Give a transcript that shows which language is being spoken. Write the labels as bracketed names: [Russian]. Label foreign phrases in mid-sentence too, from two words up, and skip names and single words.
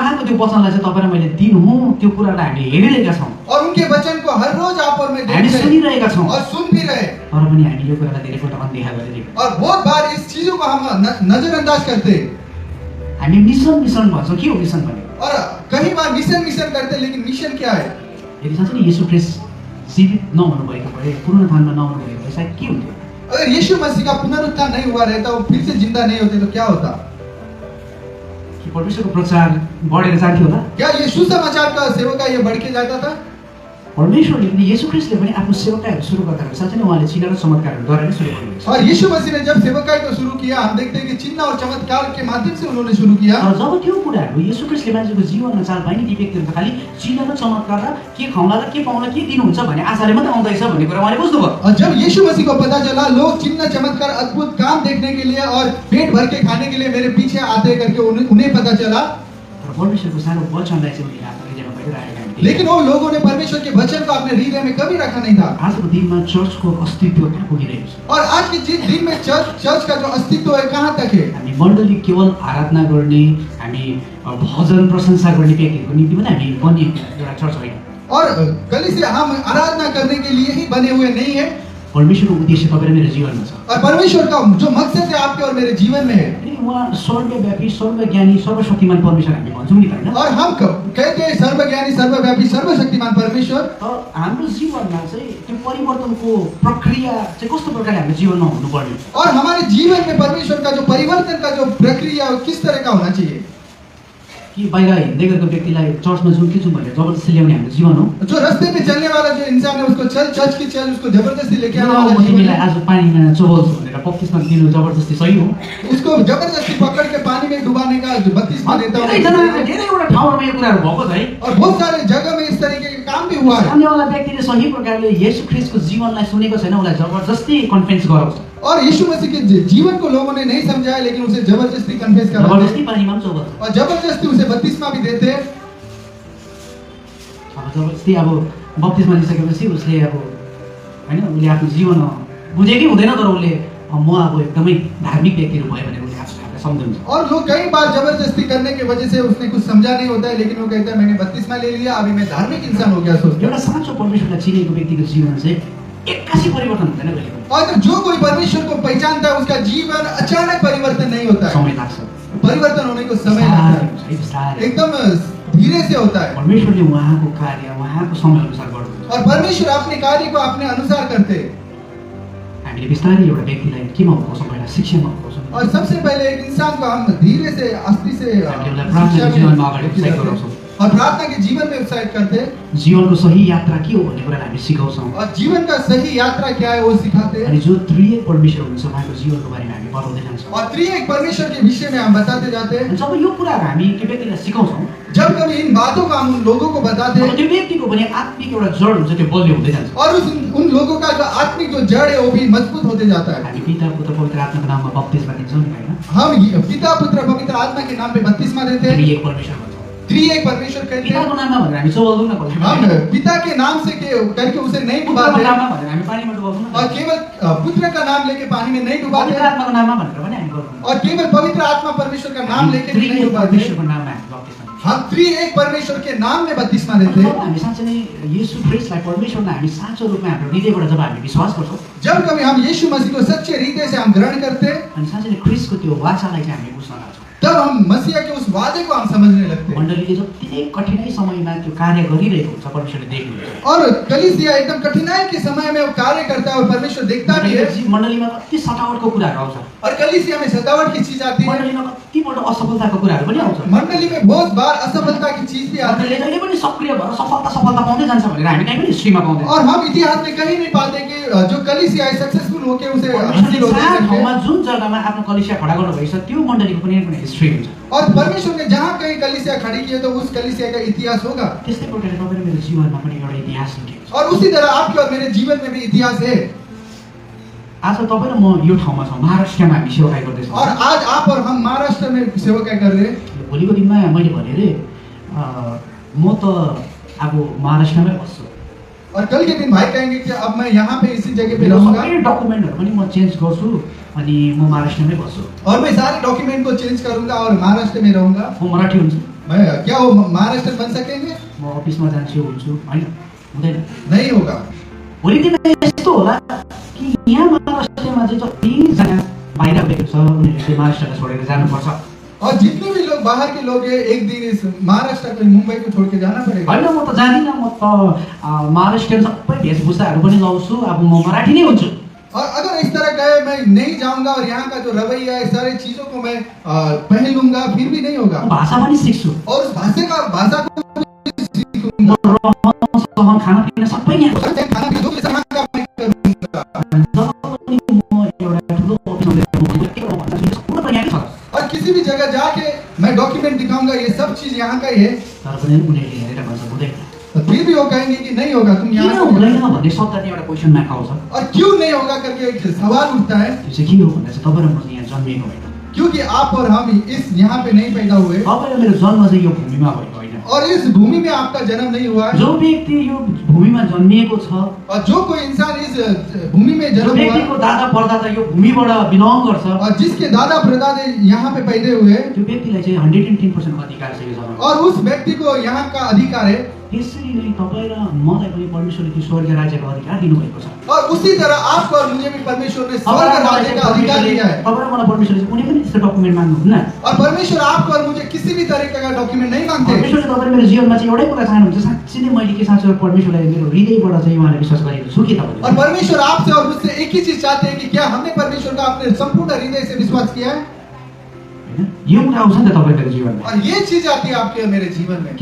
[Nepali] उहाँको त्यो वचनलाई चाहिँ तपाईँ र मैले दिनुहुँ त्यो कुरालाई हामीले हेरिरहेका छौँ, [Hindi] और उनके वचन को हर रोज आप और मैं देख [Nepali] हामी [Hindi] रहे हैं [Nepali] सुनिरहेका छौँ, [Hindi] और सुन भी रहे हैं। [Nepali] तर पनि हामी यो कुरालाई धेरैपल्ट अनदेखा गरिरहेका [Hindi] और बहुत बार इस चीजों को हम नजरअंदाज करते हैं, [Nepali] छौँ। हामी मिसन भन्छौँ। के हो मिसन भने? [Hindi] और कई बार मिशन करते हैं, लेकिन मिशन क्या है? [Nepali] यदि साँच्चै नै येशू ख्रिस्ट जीवित नहुनु भएको भए, पुनरुत्थानमा नहुनु भएको भए सायद के हुन्थ्यो? [Hindi] अगर यीशु मसीह का पुनरुत्थान नहीं हुआ रहता, वो फिर से जिंदा नहीं होते, तो क्या होता? [Nepali] कि परमेश्वरको प्रचार बढेर जान्थ्यो होला? [Hindi] क्या ये सुसमाचार का सेवका ये बढ़ के जाता था? [Nepali] परमेश्वरले पनि येशू ख्रिस्टले पनि आफ्नो सेवकाहरू सुरु गर्दाखेरि साँच्चै नै उहाँले चिन्ह र चमत्कारहरूद्वारा नै सुरु गर्नुभएको छ। [Hindi] और यीशु मसीह ने जब सेवकाई को शुरू किया, हम देखते हैं कि चिन्ह और चमत्कार के माध्यम से उन्होंने शुरू किया। [Nepali] तर जब त्यो कुराहरू येशू ख्रिस्टले मान्छेको जीवनमा चाल पाइने ती व्यक्तिहरू त खालि चिन्ह र चमत्कार र के खुवाउला र के पाउला के दिनुहुन्छ भन्ने आशाले मात्रै आउँदैछ भन्ने कुरा उहाँले बुझ्नुभयो। [Hindi] और जब यीशु मसीह को पता चला लोग चिन्ह चमत्कार अद्भुत काम देखने के लिए और पेट भर के खाने के लिए मेरे पीछे आते करके उन्हें पता चला, [Nepali] तर परमेश्वरको सानो वचनलाई चाहिँ उनीहरूले आफ्नो हृदयमा बहिराखेका थिए। [Hindi] लेकिन वो लोगों ने परमेश्वर के वचन को अपने हृदय में कभी रखा नहीं था। [Nepali] आजको दिनमा चर्चको अस्तित्व कहाँ पुगिरहेको छ? [Hindi] और आज के दिन में चर्च का जो अस्तित्व है कहाँ तक है? [Nepali] हामी मण्डली केवल आराधना गर्ने, हामी भजन प्रशंसा गर्ने व्यक्तिहरूको निम्ति पनि हामी बनिएको एउटा चर्च होइन। [Hindi] और कलीसिया हम आराधना करने के लिए ही बने हुए नहीं है, [Nepali] परमेश्वरको उद्देश्य तपाईँ र मेरो जीवनमा छ। [Hindi] और परमेश्वर का जो मकसद है आपके और मेरे जीवन में है। [Nepali] अनि उहाँ सर्वव्यापी, सर्वज्ञानी, सर्वशक्तिमान परमेश्वर हामी भन्छौँ नि त, होइन? [Hindi] और हम कहते हैं सर्वज्ञानी, सर्वव्यापी, सर्वशक्तिमान परमेश्वर। [Nepali] तर हाम्रो जीवनमा चाहिँ त्यो परिवर्तनको प्रक्रिया चाहिँ कस्तो प्रकारले हाम्रो जीवनमा हुनुपर्ने? [Hindi] और हमारे जीवन में परमेश्वर का जो परिवर्तन का जो प्रक्रिया है, वो किस तरह का होना चाहिए? [Nepali] कि बाहिर हिँड्दै गरेको व्यक्तिलाई चर्चमा जाउँ कि जाउँ भनेर जबरजस्ती ल्याउने हाम्रो जीवन हो? [Hindi] जो रास्ते पे चलने वाला जो इंसान है उसको चल चर्च की चल, उसको जबरदस्ती लेके आने वाला [Nepali] म जीवन तिमीलाई [Hindi] है। [Nepali] आज पानीमा चोबल्छु भनेर बत्तिसमा दिनु जबरजस्ती सही हो? [Hindi] उसको जबरदस्ती पकड़ के पानी में डुबाने का जो बत्तीसमा देता [Nepali] धेरैवटा ठाउँहरूमा यो कुराहरू भएको छ है। [Hindi] और बहुत सारे जगह में इस तरीके के काम भी हुआ है। [Nepali] सामनेवाला व्यक्तिले सही प्रकारले येशू ख्रिस्टको जीवनलाई सुनेको छैन, उसलाई जबरजस्ती कन्फेन्स गराउँछ, [Hindi] और यीशु मसीह के जीवन को लोगों ने नहीं समझा है, लेकिन उसे जबरदस्ती कन्फेस कराते [Nepali] जबरजस्ती पानीमा पनि चोबल्छ। [Hindi] और जबरदस्ती उसे बत्तीसमा भी देते। [Nepali] अब जबरजस्ती अब बत्तिसमा लिइसकेपछि उसले अब होइन उसले आफ्नो जीवन बुझेकै हुँदैन, तर उसले म अब एकदमै धार्मिक व्यक्तिहरू भयो भनेर उसले आफूलाई सम्झाउँछ। [Hindi] और लोग कई बार जबरदस्ती करने की वजह से उसने कुछ समझा नहीं होता है, लेकिन वो कहता है मैंने बत्तीसमा ले लिया, अभी मैं धार्मिक इंसान हो गया सोचता। [Nepali] एउटा साँचो परमेश्वरलाई चिनेको व्यक्तिको जीवन चाहिँ एक्कासी परिवर्तन हुँदैन कहिले पनि, [Hindi] और जो कोई परमेश्वर को पहचानता है उसका जीवन अचानक परिवर्तन नहीं होता है, [Nepali] समय लाग्छ, [Hindi] परिवर्तन होने को समय लगता है, [Nepali] बिस्तारै। [Hindi] एकदम धीरे से होता है। [Nepali] परमेश्वरले उहाँको कार्य उहाँको समयअनुसार गर्नुहुन्छ। [Hindi] और परमेश्वर अपने कार्य को अपने अनुसार करते हैं। [Nepali] हामीले बिस्तारै एउटा व्यक्तिलाई केमा हुर्काउँछौँ, पहिला शिक्षामा हुर्काउँछौँ, [Hindi] और सबसे पहले एक इंसान को हम धीरे से अस्थि से [Nepali] हामीले उसलाई प्रार्थनाको जीवनमा अगाडि उत्साहित गराउँछौँ, [Hindi] और प्रार्थना के जीवन में उत्साहित करते हैं, [Nepali] जीवनको सही यात्रा के हो भन्ने कुरालाई हामी सिकाउँछौँ। [Hindi] और जीवन का सही यात्रा क्या है वो सिखाते हैं। [Nepali] अनि जो त्रिएक परमेश्वर हुनुहुन्छ उहाँको जीवनको बारेमा हामी बताउँदै जान्छौँ। [Hindi] और त्रिएक परमेश्वर के विषय में हम बताते जाते हैं। [Nepali] अनि जब यो कुराहरू हामी त्यो व्यक्तिलाई सिकाउँछौँ, [Hindi] जब कभी इन बातों को हम उन लोगों को बताते अब हैं, [Nepali] त्यो व्यक्तिको पनि आत्मिक एउटा जड हुन्छ, त्यो बलियो हुँदै जान्छ। [Hindi] और उन लोगों का जो आत्मिक जो जड़ है वो भी मजबूत होते जाता है। [Nepali] हामी पिता पुत्र पवित्र आत्माको नाममा बप्तिस्मा दिन्छौँ नि, होइन? [Hindi] हम पिता पुत्र पवित्र आत्मा के नाम पे बत्तीसमा देते हैं। [Nepali] त्रिएक परमेश्वर भन्छौँ। [Hindi] त्रिएक परमेश्वर कहते हैं। [Nepali] पिताको नाममा भनेर हामी चोबल्दैनौँ न कहिले [Hindi] हम [Nepali] पनि। [Hindi] पिता के नाम से करके उसे नहीं [Nepali] पुत्रको [Hindi] डुबाते, [Nepali] नाममा भनेर हामी पानीमा डुबाउँदैनौँ [Hindi] और [Nepali] न। [Hindi] केवल पुत्र का नाम लेके पानी में नहीं डुबाते, [Nepali] पवित्र आत्माको नाममा भनेर पनि हामी गर्दैनौँ। [Hindi] और केवल पवित्र आत्मा परमेश्वर का नाम लेके भी नहीं [Nepali] त्रिएक [Hindi] डुबाते। [Nepali] परमेश्वरको नाममा हामी बप्तिस्मा दिन्छौँ। [Hindi] हम त्रिएक परमेश्वर के नाम में बत्तीसमा देते [Nepali] जब [Hindi] हैं। [Nepali] हामी साँच्चै नै येशू ख्रिस्टलाई परमेश्वरलाई हामी साँचो रूपमा हाम्रो हृदयबाट जब हामी विश्वास गर्छौँ, [Hindi] जब कभी हम यीशु मसीह को सच्चे हृदय से हम ग्रहण करते हैं, [Nepali] अनि साँच्चै नै ख्रिस्टको त्यो वाचालाई चाहिँ हामी बुझ्न लाग्छौँ। [Hindi] तब हम मसीहा के उस वादे को हम समझने लगते हैं। [Nepali] मण्डलीले जति नै कठिनाइ समयमा त्यो कार्य गरिरहेको हुन्छ परमेश्वरले देख्नुहुन्छ। [Hindi] और कलीसिया एकदम कठिनाई के समय में वो कार्य करता है और परमेश्वर देखता भी है। [Nepali] मण्डलीमा कति सतावटको कुराहरू आउँछ, [Hindi] और कलीसिया में सतावट की चीज आती है। [Nepali] मण्डलीमा कतिपल्ट असफलताको कुराहरू पनि आउँछ। [Hindi] मंडली में बहुत बार असफलता की चीज भी आती [Nepali] मण्डलीले [Hindi] है। [Nepali] जहिले पनि सक्रिय भएर सफलता पाउँदै जान्छ भनेर हामी कहीँ पनि हिस्ट्रीमा पाउँदैन। [Hindi] और हम इतिहास में कहीं नहीं पाते कि जो कलीसिया सक्सेसफुल होके उसे हासिल [Nepali] परमेश्वरले [Hindi] होते [Nepali] जहाँ [Hindi] करके। [Nepali] ठाउँमा जुन जग्गामा आफ्नो कलिसिया खडा गर्नुभएको छ त्यो मण्डलीको पनि एउटा हिस्ट्री हुन्छ। [Hindi] और परमेश्वर ने जहाँ कहीं कलीसिया खड़ी की है तो उस कलीसिया का इतिहास होगा। [Nepali] त्यस्तै प्रकारले तपाईँ र मेरो जीवनमा पनि एउटा इतिहास लेखेको छ। [Hindi] और उसी तरह आपके और मेरे जीवन में भी इतिहास है। [Nepali] आज तपाईँ र म यो ठाउँमा छौँ, महाराष्ट्रमा हामी सेवाकाई गर्दैछौँ। [Hindi] और आज आप और हम महाराष्ट्र में सेवकाई कर रहे हैं। [Nepali] भोलिको दिनमा मैले भने रे म त अब महाराष्ट्रमै बस्छु। [Hindi] और कल के दिन भाई कहेंगे कि अब मैं यहाँ पे इसी जगह पे [Nepali] मेरो [Hindi] रहूंगा [Nepali] सबै डकुमेन्टहरू पनि म चेन्ज गर्छु अनि म महाराष्ट्रमै बस्छु। [Hindi] और मैं सारे डॉक्यूमेंट को चेंज करूंगा और महाराष्ट्र में रहूंगा। [Nepali] म मराठी हुन्छु, [Hindi] मैं क्या वो महाराष्ट्र बन सकेंगे? [Nepali] म अफिसमा जान्छु हुन्छु, होइन हुँदैन। [Hindi] नहीं होगा। [Nepali] भोलि दिन यस्तो होला कि यहाँ महाराष्ट्रमा चाहिँ जतिजना बाहिर गएको छ उनीहरूले चाहिँ महाराष्ट्रलाई छोडेर जानुपर्छ। [Hindi] और जितने भी लोग बाहर के लोग हैं एक दिन इस महाराष्ट्र को मुंबई को छोड़ के जाना पड़ेगा। [Nepali] होइन म त जादिनँ, म त महाराष्ट्रियन सबै वेशभूषाहरू पनि लाउँछु, अब म मराठी नै हुन्छु। [Hindi] और अगर इस तरह कहे मैं नहीं जाऊंगा और यहाँ का जो रवैया है सारी चीजों को मैं पहन लूंगा फिर भी नहीं होगा। [Nepali] म भाषा पनि सिक्छु, [Hindi] और उस भाषा को [Nepali] म रहन सहन खानापिना सबै यहाँ [Hindi] खाना भी दूंगा, यहाँ का मैं करूंगा। [Nepali] जब पनि म एउटा ठुलो अफिसमा गएर के गर्नु भन्दा सबै त यहाँकै छ। [Hindi] और किसी भी जगह जाके मैं डॉक्यूमेंट दिखाऊंगा ये सब चीज यहाँ का ही है। [Nepali] तर पनि उनीहरूले हेरेर भन्छ हुँदैन, [Hindi] तो फिर भी वो कहेंगे कि नहीं होगा तुम [Nepali] किन [Hindi] यहाँ से [Nepali] हुँदैन [Hindi] नहीं। [Nepali] भन्ने शब्द चाहिँ एउटा [English] question mark [Nepali] आउँछ। [Hindi] और क्यों नहीं होगा करके एक सवाल उठता है। [Nepali] त्यो चाहिँ के हो भन्दा चाहिँ तपाईँ र म चाहिँ यहाँ जन्मिएको होइन, [Hindi] क्योंकि आप और हम इस यहाँ पे नहीं पैदा हुए [Nepali] तपाईँ र मेरो जन्म चाहिँ यो भूमिमा भएको होइन। [Hindi] और इस भूमि में आपका जन्म नहीं हुआ है। [Nepali] जो व्यक्ति यो भूमिमा जन्मिएको छ, [Hindi] और जो कोई इंसान इस भूमि में [Nepali] जो [Hindi] जन्म हुआ [Nepali] व्यक्तिको दादा परदादा यो भूमिबाट बिलोङ गर्छ, [Hindi] और जिसके दादा परदादे यहाँ पे पैदा हुए [Nepali] त्यो व्यक्तिलाई चाहिँ 110% अधिकार छ यो जग्गामा। [Hindi] और उस व्यक्ति को यहाँ का अधिकार है। [Nepali] त्यसरी नै तपाईँ र मलाई पनि परमेश्वरले त्यो स्वर्ग राज्यको अधिकार दिनुभएको छ। [Hindi] और उसी तरह आपको और मुझे भी परमेश्वर ने स्वर्ग राज्य का अधिकार दिया है। [Nepali] तपाईँ र मलाई परमेश्वरले चाहिँ कुनै पनि त्यस्तो डकुमेन्ट माग्नुहुन्न। [Hindi] और परमेश्वर आपको और मुझे किसी भी तरीके का डॉक्यूमेंट नहीं मांगते। [Nepali] परमेश्वरले तपाईँ मेरो जीवनमा चाहिँ एउटै कुरा चाहनुहुन्छ, साँच्चै नै मैले के चाहन्छु परमेश्वरलाई मेरो हृदयबाट चाहिँ उहाँलाई विश्वास गरेको छु कि [Hindi] और [Nepali] तपाईँले। [Hindi] परमेश्वर आपसे और मुझसे एक ही चीज चाहते हैं कि क्या हमने परमेश्वर का अपने संपूर्ण हृदय से विश्वास किया है। [Nepali] होइन यो कुरा आउँछ नि त तपाईँ मेरो जीवनमा [Hindi] और ये चीज आती है आपके और मेरे जीवन में।